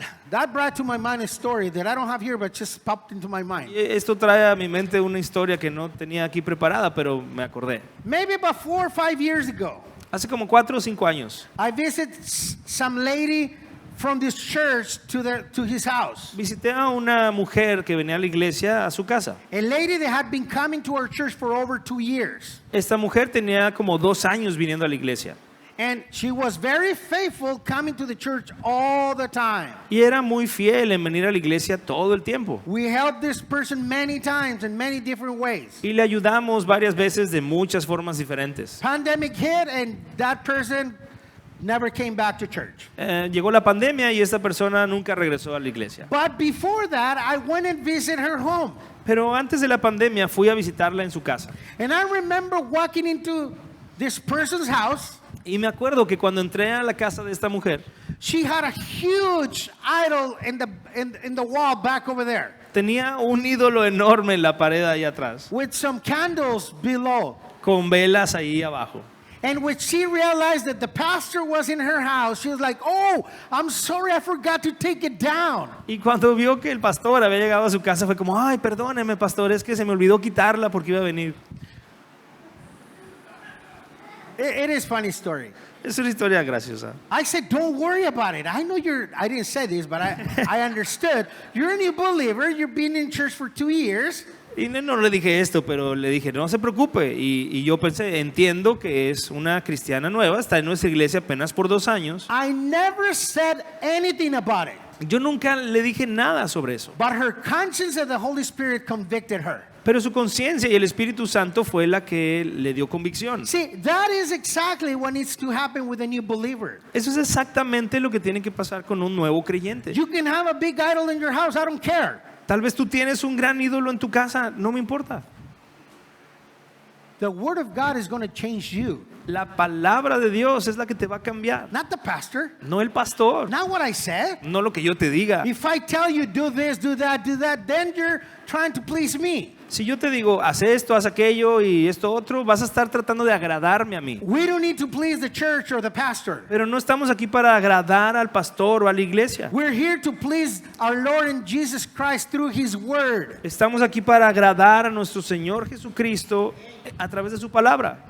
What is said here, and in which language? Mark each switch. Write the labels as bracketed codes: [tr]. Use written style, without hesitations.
[en] That brought to my mind a story that I don't have here, but just popped into my mind. [es] Y esto trae a mi mente una historia que no tenía aquí preparada, pero me acordé. [en] Maybe about 4 or 5 years ago, [es] Hace como 4 o 5 años [en] I visited some lady from this church to his house. [es] visité a una mujer que venía a la iglesia a su casa. [en] A lady that had been coming to our church for over 2 years. [es] Esta mujer tenía como 2 años viniendo a la iglesia. [en] And she was very faithful coming to the church all the time. [es] Y era muy fiel en venir a la iglesia todo el tiempo. [en] We helped this person many times in many different ways. [es] Y le ayudamos varias veces de muchas formas diferentes. [en] Pandemic hit and that person never came back to church. [es] Llegó la pandemia y esta persona nunca regresó a la iglesia. [en] But before that, I went and visited her home. [es] Pero antes de la pandemia fui a visitarla en su casa. [en] And I remember walking into this person's house. [es] Y me acuerdo que cuando entré a la casa de esta mujer, [en] She had a huge idol in the wall back over there [es] tenía un ídolo enorme en la pared ahí atrás, [en] with some candles below. [es] con velas ahí abajo. [en] And when she realized that the pastor was in her house, she was like, "Oh, I'm sorry, I forgot to take it down." [es] Y cuando vio que el pastor había llegado a su casa fue como, ay, perdóneme pastor, es que se me olvidó quitarla porque iba a venir. [en] It is a funny story. [es] Es una historia graciosa. [en] I said, "Don't worry about it. I know I didn't say this, but I understood. You're a new believer. You've been in church for 2 years. [es] Y no le dije esto, pero le dije, no se preocupe. Y yo pensé, entiendo que es una cristiana nueva, está en nuestra iglesia apenas por 2 años. [en] I never said anything about it. [es] Yo nunca le dije nada sobre eso. [en] But her conscience of the Holy Spirit convicted her. [es] Pero su conciencia y el Espíritu Santo fue la que le dio convicción. [en] See, that is exactly what needs to happen with a new believer. [es] Eso es exactamente lo que tiene que pasar con un nuevo creyente. [en] You can have a big idol in your house, I don't care. [es] Tal vez tú tienes un gran ídolo en tu casa, no me importa. [en] The Word of God is going to change you, [es] La palabra de Dios es la que te va a cambiar, [en] not the pastor, [es] no el pastor, [en] not what I said. [es] no lo que yo te diga. [en] If I tell you do this, do that, then you're trying to please me. [es] Si yo te digo, haz esto, haz aquello y esto otro, vas a estar tratando de agradarme a mí. [en] We don't need to please the church or the pastor. [es] Pero no estamos aquí para agradar al pastor o a la iglesia. [en] We're here to please our Lord and Jesus Christ through His Word. [es] Estamos aquí para agradar a nuestro Señor Jesucristo a través de su palabra.